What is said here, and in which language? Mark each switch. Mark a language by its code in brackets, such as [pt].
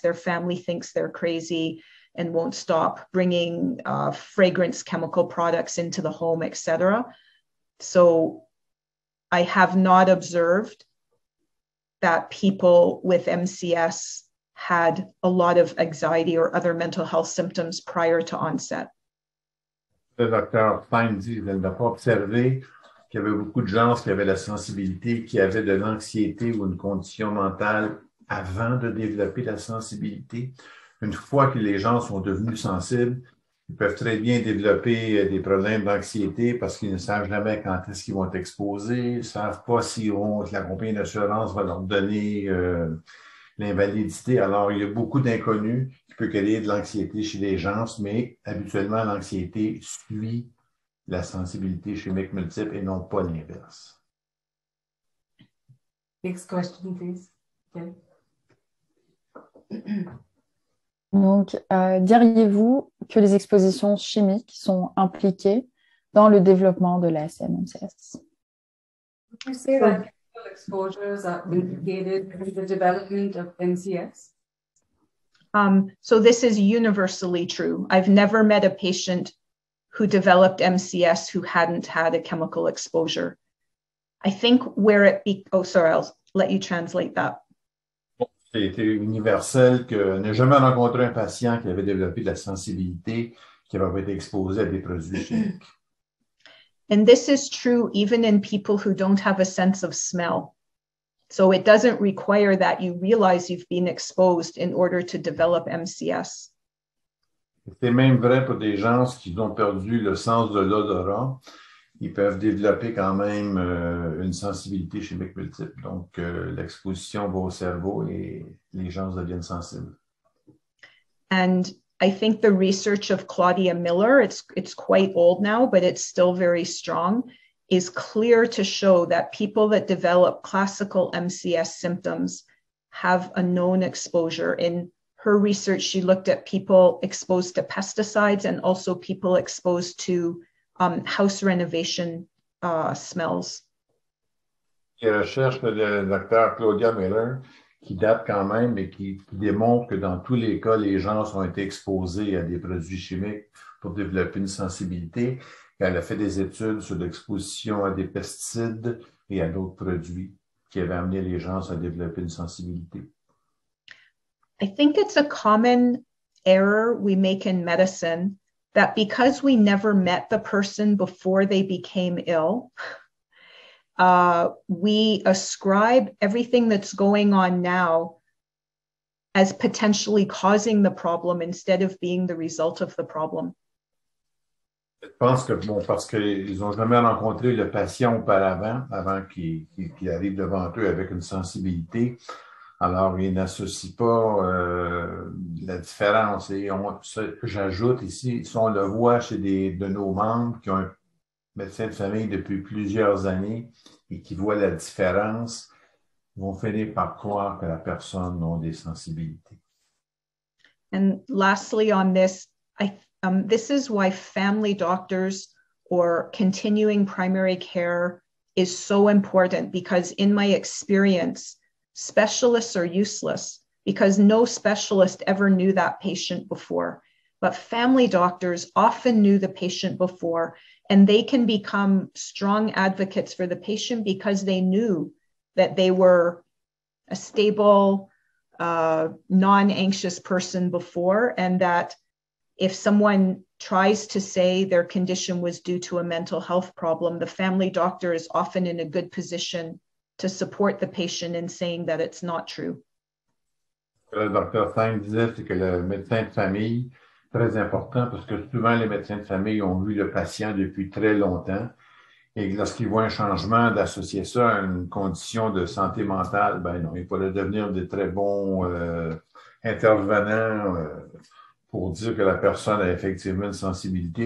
[en] Their family thinks they're crazy and won't stop bringing fragrance chemical products into the home, etc. So I have not observed that people with MCS had a lot of anxiety or other mental health symptoms prior to onset. [fr] Le docteur Stein dit qu'il n'a pas observé qu'il y avait beaucoup de gens qui avaient la sensibilité, qui avaient de l'anxiété ou une condition mentale avant de développer la sensibilité. Une fois que les gens sont devenus sensibles, ils peuvent très bien développer des problèmes d'anxiété parce qu'ils ne savent jamais quand est-ce qu'ils vont être exposés, ils ne savent pas si la compagnie d'assurance va leur donner l'invalidité. Alors, il y a beaucoup d'inconnus qui peuvent créer de l'anxiété chez les gens, mais habituellement, l'anxiété suit la sensibilité chimique multiple et non pas l'inverse. [en] Next question, please. Okay. [fr] Donc, diriez-vous que les expositions chimiques sont impliquées dans le développement de la SCM-MCS? [en] Would you say that chemical exposures are implicated in the development of MCS? So this is universally true. I've never met a patient who developed MCS who hadn't had a chemical exposure. I think where I'll let you translate that. [fr] C'était universel que ne jamais rencontré un patient qui avait développé de la sensibilité qui avait été exposé à des produits chimiques. [en] And this is true even in people who don't have a sense of smell. So it doesn't require that you realize you've been exposed in order to develop MCS. [fr] C'est même vrai pour des gens qui ont perdu le sens de l'odorat. Ils peuvent développer quand même une sensibilité chimique multiple. Donc, l'exposition va au cerveau et les gens deviennent sensibles. [en] And I think the research of Claudia Miller, it's quite old now, but it's still very strong, is clear to show that people that develop classical MCS symptoms have a known exposure. In her research, she looked at people exposed to pesticides and also people exposed to house renovation smells. [fr] Il y a une recherche de Dr. Claudia Miller qui date quand même et qui démontre que dans tous les cas, les gens ont été exposés à des produits chimiques pour développer une sensibilité. Elle a fait des études sur l'exposition à des pesticides et à d'autres produits qui avaient amené les gens à développer une sensibilité. [en] I think it's a common error we make in medicine that because we never met the person before they became ill, we ascribe everything that's going on now as potentially causing the problem instead of being the result of the problem. [fr] Je pense que, parce qu'ils n'ont jamais rencontré le patient auparavant, avant qu'il arrive devant eux avec une sensibilité. Alors, ils n'associent pas la différence. Et j'ajoute ici, si on le voit chez de nos membres qui ont un médecin de famille depuis plusieurs années et qui voient la différence, vont finir par croire que la personne a des sensibilités. [en] And lastly on this, this is why family doctors or continuing primary care is so important, because in my experience, specialists are useless because no specialist ever knew that patient before. But family doctors often knew the patient before, and they can become strong advocates for the patient because they knew that they were a stable, non-anxious person before, and that if someone tries to say their condition was due to a mental health problem, the family doctor is often in a good position to support the patient in saying that it's not true. [fr] Le docteur Stein disait, c'est que le médecin de famille, très important parce que souvent les médecins de famille ont vu le patient depuis très longtemps et lorsqu'ils voient un changement, d'associer ça à une condition de santé mentale, ben non, il fallait devenir de très bons intervenants pour dire que la personne a effectivement une sensibilité.